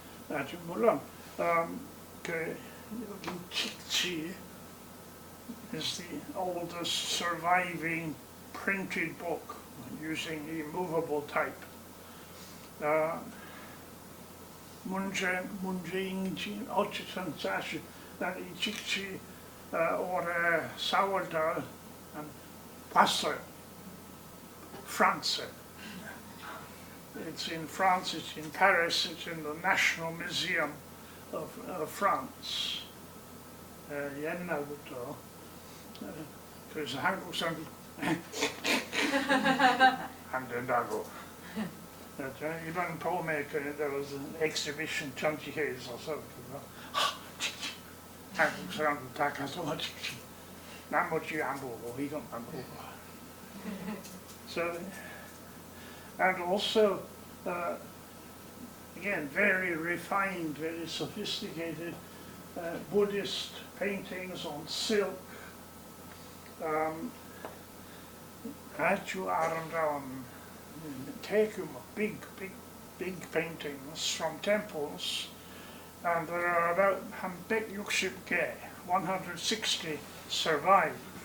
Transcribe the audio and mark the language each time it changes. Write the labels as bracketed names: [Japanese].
[Korean] 아주 물론 그 여기 [English] 직지 is the oldest surviving printed book using the movable type. [Korean] 문제인지 어쨌든 사실 난 이 직지 올해 4월달 봤어요. 프랑스. [English] It's in France, it's in Paris, it's in the National Museum of France. [Korean] 옛날부터. 그래서 한국 사람들 안 된다고. 이번 봄에 [English] there was an exhibition [Korean] 전시회에 있어서 한국 사람들 다 가서 나머지 안 보고 이것만 보고. [English] So, and also, again, very refined, very sophisticated Buddhist paintings on silk. [Korean] 아주 아름다운 대규모, [English] big paintings from temples, and there are about 160개, 160 survive.